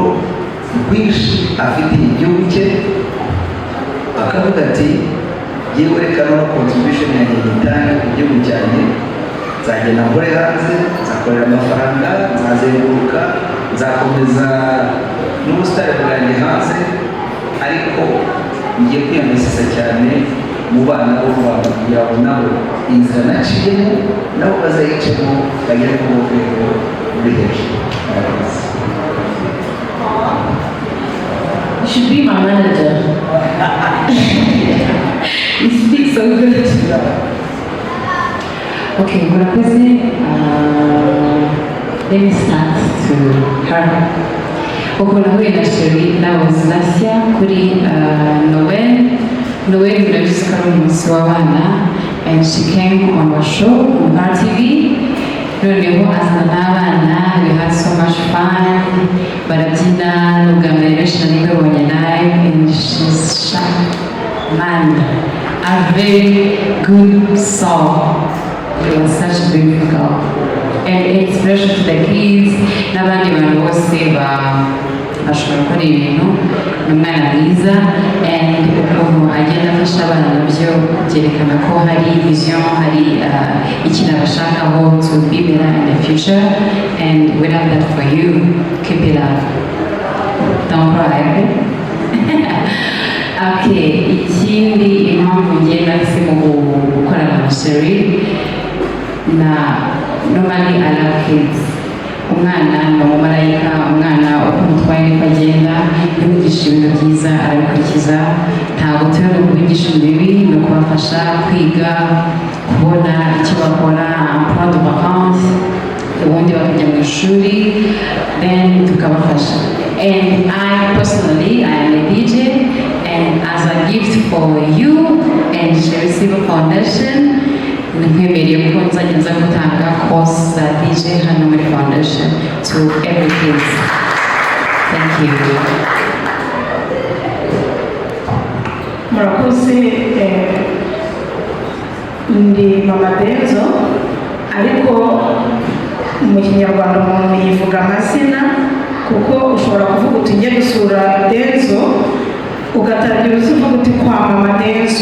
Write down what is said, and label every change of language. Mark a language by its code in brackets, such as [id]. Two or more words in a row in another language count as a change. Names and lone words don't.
[rw] rwinshi afitiye igihugu cye, akavuga ati yewe reka no contribution yanjye yitange ku gihugu cyanjye, nzagenda nkore hanze, nzakorera amafaranga, nzazenguruka, nzakomeza n'ubusitani bwanjye hanze, ariko ngiye kwiyamamaza cyane mu bana b'u Rwanda kugira ngo nabo inzira naciyemo nabo bazayicemo bagere ku rwego ruri hejuru. [en] You should be my manager. You speak so good. Okay, murakoze. Let me start to her. [rw] Uko nahuye na Sherry nabuze Nasya kuri Noel murabizi ko ari umunsi w'abana, [en] and she came on our show on RTV. [rw] Noneho azana n'abana, [en] we had so much fun, [rw] barabyina n'ubwa mbere benshi nabibonye [en] live, and she's shy, man, a very good song. It was such a beautiful girl, and inspiration to the kids. [rw] N'abandi bantu bose bashobora gukora ibintu, ni umwana mwiza, and ukuntu agenda afasha abana nabyo byerekana ko hari vision, hari ikintu abashakaho [en] to be better in the future, and we love that for you. Keep it up, don't cry. [rw] Okay, ikindi impamvu ngiye nahisemo gukorana na Sherry, na normally [en] I love kids. [rw] Umwana ni umumarayika, umwana uko umutwaye niko agenda, iyo umugisha ibintu byiza arabikurikiza, ntabwo turi no kubigisha ibibi, ni ukubafasha kwiga, kubona icyo bakora, [fr] emploi de vacances, [rw] ubundi bakajya mu ishuri, then tukabafasha. [en] And I personally, I am a DJ, and as a gift for you and Sherry Silver Foundation. [rw] Nkwemereye ko nzajya gutanga course za DJ hano muri foundation [en] to every kids. Thank you. [rw] Murakoze, ndi Mama Denzo, ariko mu Kinyarwanda umuntu yivuga amazina kuko ushobora kuvuga uti njye gusura Denzo ugatangira uvuga uti kwa Mama Denzo.